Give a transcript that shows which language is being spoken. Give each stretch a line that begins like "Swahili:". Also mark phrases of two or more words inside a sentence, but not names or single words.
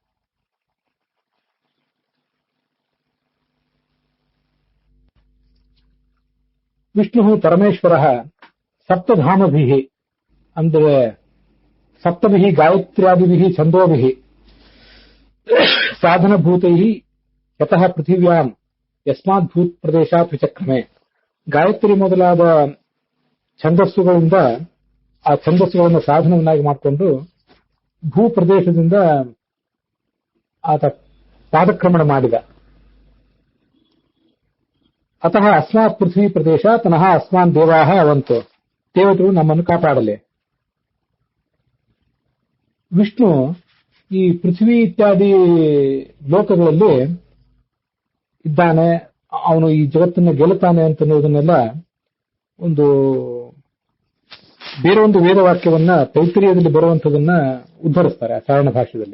Sanskrit: ವಿಷ್ಣು ಪರಮೇಶ್ವರ ಸಪ್ತಧಾಮಭಿ ಅಂದ್ರೆ ಸಪ್ತಭಿ ಗಾಯತ್ರ್ಯಾದಿಭಿ ಛಂದೋಭಿ ಸಾಧನಭೂತೈ ಯತಃ ಪೃಥಿವ್ಯಾಂ ಯಸ್ಮಾತ್ ಭೂತ್ ಪ್ರದೇಶಾತ್ ವಿಚಕ್ರಮೆ.
Kannada: ಗಾಯತ್ರಿ ಮೊದಲಾದ ಛಂದಸ್ಸುಗಳಿಂದ ಆ ಛಂದಸ್ಸುಗಳನ್ನು ಸಾಧನವನ್ನಾಗಿ ಮಾಡಿಕೊಂಡು ಭೂ ಪ್ರದೇಶದಿಂದ ಆತ ಪಾದಕ್ರಮಣ ಮಾಡಿದ.
Sanskrit: ಅತಃ ಅಸ್ಮಾತ್ ಪೃಥ್ವಿ ಪ್ರದೇಶ ತನಃ ಅಸ್ಮಾನ್ ದೇವಾಹ ಅವಂತು,
Kannada: ದೇವತೆಗಳು ನಮ್ಮನ್ನು ಕಾಪಾಡಲಿ. ವಿಷ್ಣು ಈ ಪೃಥ್ವಿ ಇತ್ಯಾದಿ ಲೋಕಗಳಲ್ಲಿ ಇದ್ದಾನೆ, ಅವನು ಈ ಜಗತ್ತನ್ನು ಗೆಲ್ಲುತ್ತಾನೆ ಅಂತನ್ನುವುದನ್ನೆಲ್ಲ ಒಂದು ಬೇರೆ ಒಂದು ವೇದವಾಕ್ಯವನ್ನ ತೈತ್ರಿಯದಲ್ಲಿ ಬರುವಂತದನ್ನ ಉದ್ಧರಿಸ್ತಾರೆ ಆ ಸಾರಣ ಭಾಷೆಯಲ್ಲಿ.